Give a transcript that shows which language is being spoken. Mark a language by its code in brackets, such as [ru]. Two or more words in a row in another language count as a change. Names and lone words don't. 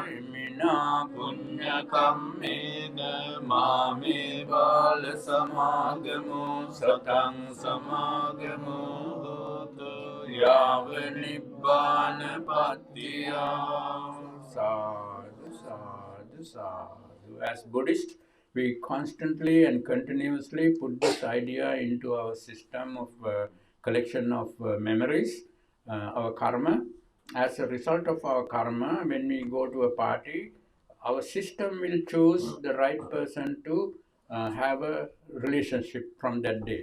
[pi] Mina punya kammena mami bal samagamo satang samagamo hotu yava nibbana pattiya. Sadhu, sadhu, sadhu. [en] As Buddhists, we constantly and continuously put this idea into our system of collection of memories, our karma. As a result of our karma, when we go to a party, our system will choose the right person to have a relationship from that day.